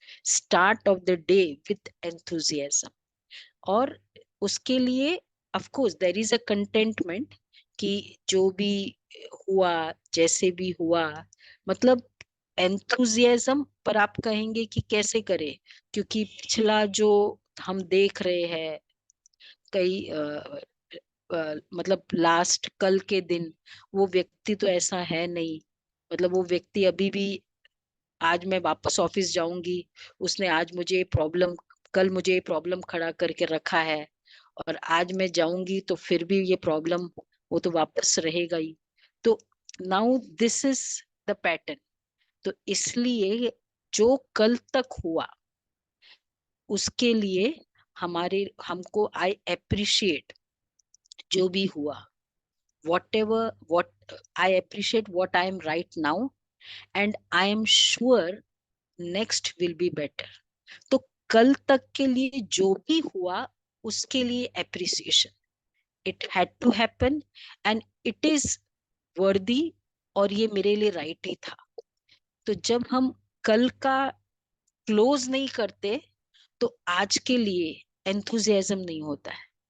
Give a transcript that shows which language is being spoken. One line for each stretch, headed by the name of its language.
English: Start of the day with enthusiasm.
Hindi: और उसके लिए
English: of course there is a contentment
Hindi: कि जो भी हुआ, जैसे भी हुआ, मतलब एंथुजियाज्म पर आप कहेंगे कि कैसे करें, क्योंकि पिछला जो हम देख रहे हैं, कई मतलब लास्ट कल के दिन, वो व्यक्ति तो ऐसा है नहीं। मतलब वो व्यक्ति अभी भी, आज मैं वापस ऑफिस जाऊंगी, उसने आज मुझे प्रॉब्लम, कल मुझे प्रॉब्लम खड़ा करके रखा है, और आज मैं जाऊंगी तो फिर भी ये प्रॉब्लम, वो तो वापस रहेगा ही।
English: तो now this is the pattern.
Hindi: तो इसलिए जो कल तक हुआ उसके लिए हमको
English: I appreciate
Hindi: जो भी हुआ,
English: whatever what I appreciate what I am right now, and I am sure next will be better।
Hindi: तो कल तक के लिए जो भी हुआ उसके लिए appreciation,
English: it had to happen and it is worthy,
Hindi: और ये मेरे लिए राइट ही था। तो जब हम कल का क्लोज नहीं करते तो आज के लिए एंथुजियाज्म नहीं होता है।